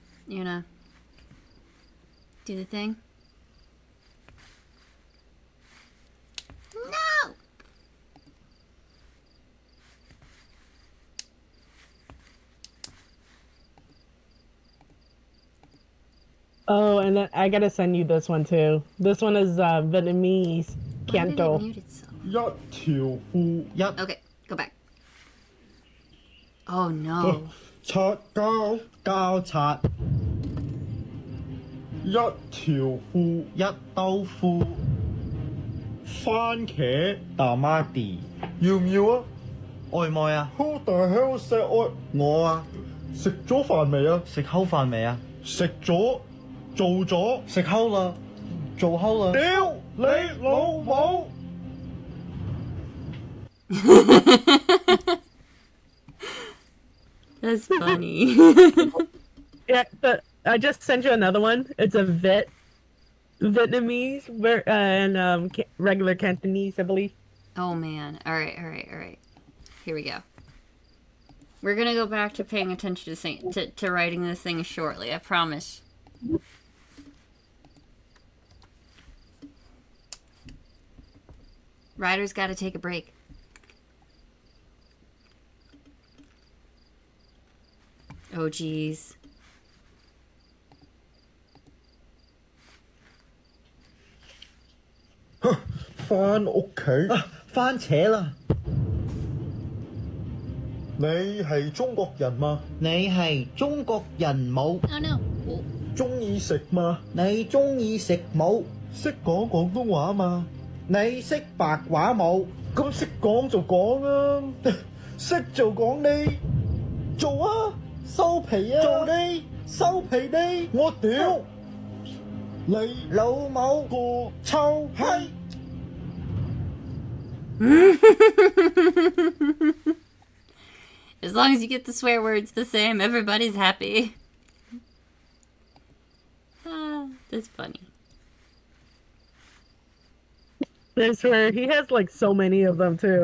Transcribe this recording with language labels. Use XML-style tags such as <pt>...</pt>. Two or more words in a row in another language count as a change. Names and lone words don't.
<en>You know, do the thing. No! Oh, and then I gotta send you this one too. This one is Vietnamese Why did it Canto. mute itself?</en> <yue>一條褲一</yue> <en>Okay, go back. Oh no.</en> <yue>擦膠膠擦，一條褲一兜褲，番茄 tamati 要唔要啊？愛唔愛啊？</yue> <en>Who the hell said 愛？</en> <yue>我啊，食咗飯未啊？食烤飯未啊？食咗，做咗，食烤啦，做烤啦。屌你老母！</yue> <en>That's funny. Yeah, but I just sent you another one. It's a Vietnamese and regular Cantonese, I believe. Oh man. Alright, alright, alright. Here we go. We're gonna go back to paying attention to writing this thing shortly, I promise. Ryder's gotta take a break. Oh geez.</en> <yue>翻屋企，啊，番茄啦！你係中國人嘛？你係中國人冇？</yue> <en>Oh no. Oh.</en> <yue>中意食嘛？你中意食冇？識講廣東話嘛？你識白話冇？咁識講就講啊，識就講你做啊，收皮啊！做你收皮你！我屌你老母個臭閪！</yue> <en>As long as you get the swear words the same, everybody's happy. Ah, that's funny. I swear, he has like so many of them too.</en>